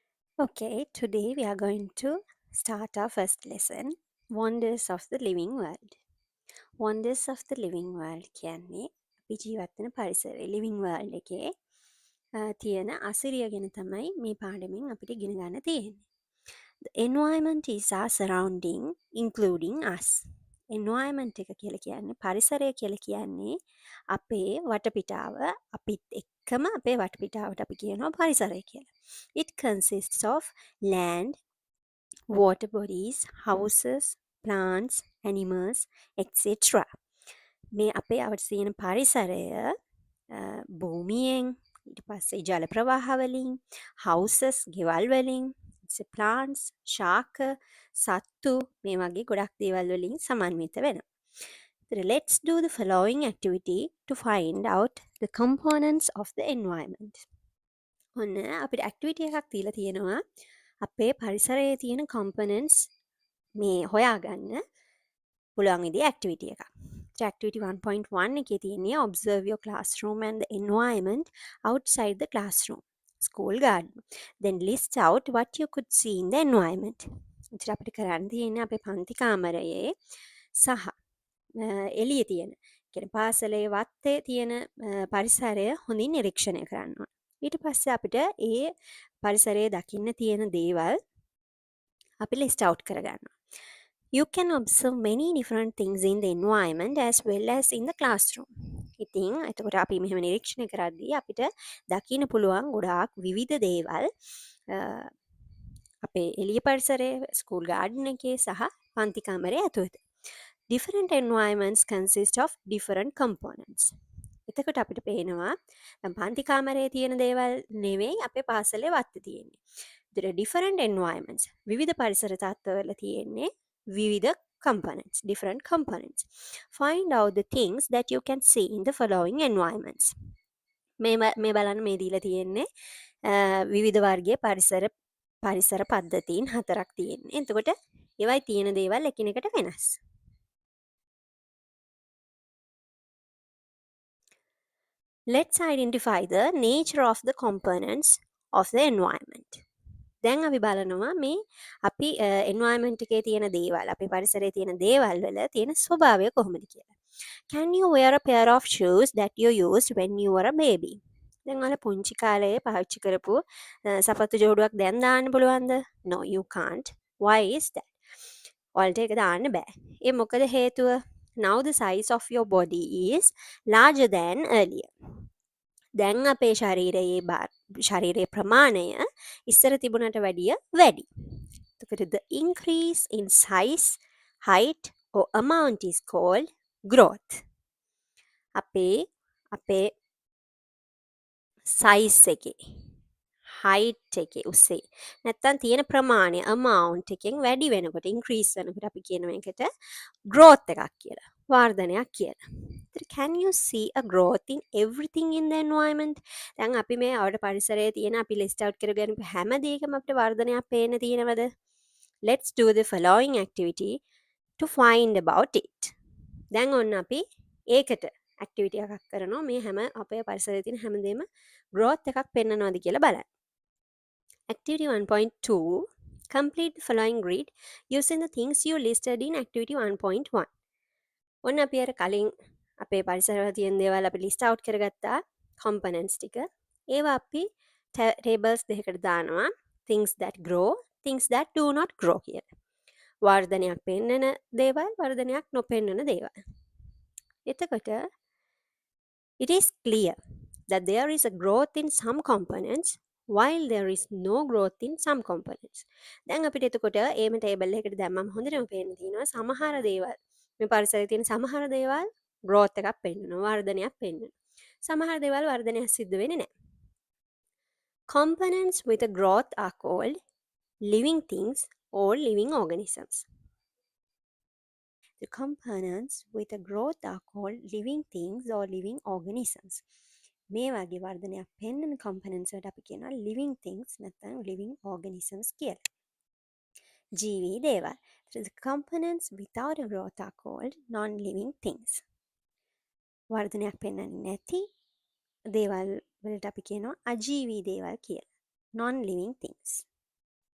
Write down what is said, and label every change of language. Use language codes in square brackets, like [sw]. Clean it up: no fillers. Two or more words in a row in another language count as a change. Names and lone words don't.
[en] Okay, today we are going to start our first lesson, Wonders of the Living World. Wonders of the Living World [si] කියන්නේ අපි ජීවත් වෙන පරිසරය [en] living world [si] එකේ තියෙන අසිරිය ගැන තමයි මේ පාඩමෙන් අපිට ඉගෙන ගන්න තියෙන්නේ. [en] The environment is our surrounding, including us. [si] Environment එක කියලා කියන්නේ පරිසරය කියලා කියන්නේ අපේ වටපිටාව අපිත් එක්කම අපේ වටපිටාවට අපි කියනවා පරිසරය කියලා. [en] It consists of land, water bodies, houses, plants, animals, etc. [si] මේ අපේ අවට තියෙන පරිසරය භූමියෙන් ඊට පස්සේ ජල ප්‍රවාහ වලින් houses ගෙවල් වලින් plants ශාක සත්තු මේ වගේ ගොඩක් දේවල් වලින් සමන්විත වෙනවා. [en] Let's do the following activity to find out the components of the environment. [si] ඔන්න අපිට activity එකක් දීලා තියෙනවා අපේ පරිසරයේ තියෙන components මේ හොයාගන්න පුළුවන් විදිහේ activity එකක්. [en] Activity 1.1 [si] එකේ තියෙන්නේ [en] observe your classroom and the environment outside the classroom. School garden. Then list out what you could see in the environment. [si] ඉතින් අපිට කරන්න තියෙන්නේ අපේ පන්ති කාමරයේ සහ එළියේ තියෙන කියන්නේ පාසලේ වත්තේ තියෙන පරිසරය හොඳින් නිරීක්ෂණය කරන්න ඕන. ඊට පස්සේ අපිට ඒ පරිසරයේ දකින්න තියෙන දේවල් අපි [en] list out [si] කරගන්නවා. [en] You can observe many different things in the environment as well as in the classroom. [si] ඉතින් එතකොට අපි මෙහෙම නිරීක්ෂණය කරද්දී අපිට දකින්න පුළුවන් ගොඩාක් විවිධ දේවල් අපේ එළිය පරිසරයේ [en] school garden [si] එකේ සහ පන්ති කාමරයේ ඇතුළත. [en] Different environments consist of different components. [si] එතකොට අපිට පේනවා දැන් පන්ති කාමරයේ තියෙන දේවල් නෙවෙයි අපේ පාසලේ වත්තේ තියෙන්නේ. [en] There are different environments. [si] විවිධ පරිසර තත්ත්වවල තියෙන්නේ විවිධ components, [en] different components. Find out the things that you can see in the following environments. [si] මේ බලන්න මේ දීලා තියෙන්නේ විවිධ වර්ගයේ පරිසර පද්ධතීන් 4ක් තියෙන්නේ. එතකොට ඒවයි තියෙන දේවල් එකිනෙකට වෙනස්. [en] Let's identify the nature of the components of the environment. [si] දැන් අපි බලනවා මේ අපි environment එකේ තියෙන දේවල් අපේ පරිසරයේ තියෙන දේවල් වල තියෙන ස්වභාවය කොහොමද කියලා. [en] Can you wear a pair of shoes that you used when you were a baby? [si] දැන් ඔයාලා පුංචි කාලේ පාවිච්චි කරපු සපත්තු ජෝඩුවක් දැන් දාන්න පුළුවන්ද? [en] No, you can't. Why is that? [si] ඔයාලට ඒක දාන්න බෑ. ඒ මොකද හේතුව? [en] Now the size of your body is larger than earlier. [si] දැන් අපේ ශරීරයේ ප්‍රමාණය ඉස්සර තිබුණට වැඩිය වැඩි. [en] එතකොට the increase in size, height or amount is called growth. [si] අපේ size එකේ height එකේ උසේ නැත්තම් තියෙන ප්‍රමාණය amount එකෙන් වැඩි වෙනකොට increase වෙනකොට අපි කියනවා ඒකට growth එකක් කියලා. වර්ධනයක් කියලා. [en] Can you see a growth in everything in the environment? [si] දැන් අපි මේ අවුවට පරිසරයේ තියෙන අපි [en] list out [si] කරගෙන හැම දෙයකම අපිට වර්ධනයක් පේන්න තියෙනවද? [en] Let's do the following activity to find about it. [si] දැන් ඔන්න අපි ඒකට activity එකක් කරනවා මේ හැම අපේ පරිසරයේ තියෙන හැමදේම growth එකක් පෙන්නනවාද කියලා බලන්න. [en] Activity 1.2 Complete the following grid using the things you listed in activity 1.1. [si] ඔන්න අපි අර කලින් අපේ පරිසරවල තියෙන දේවල් අපි [en] list out [si] කරගත්තා components ටික. ඒවා අපි tables දෙකකට දානවා. [en] Things that grow, things that do not grow කියලා. [si] වර්ධනයක් පෙන්නන දේවල්, වර්ධනයක් නොපෙන්නන දේවල්. [en] එතකොට it is clear that there is a growth in some components while there is no growth in some components. [si] දැන් අපිට එතකොට ඒම ටේබල් එකකට දැම්මම හොඳටම පේන්න තියෙනවා සමහර දේවල් මේ පරිසරයේ තියෙන සමහර දේවල් growth එකක් පෙන්වනවා වර්ධනයක් පෙන්වනවා. සමහර දේවල් වර්ධනයක් සිද්ධ වෙන්නේ නැහැ. [en] Components with a growth are called living things or living organisms. The components with a growth are called living things or living organisms. [si] මේ වගේ වර්ධනයක් පෙන්වන components වලට අපි කියනවා [en] living things [si] නැත්නම් [en] living organisms [si] කියලා. ජීවී දේවල්. [en] The components without a growth are called non-living things. [si] වර්ධනයක් පෙන්වන්නේ නැති දේවල් වලට අපි කියනවා අජීවී දේවල් කියලා. [en] Non-living things.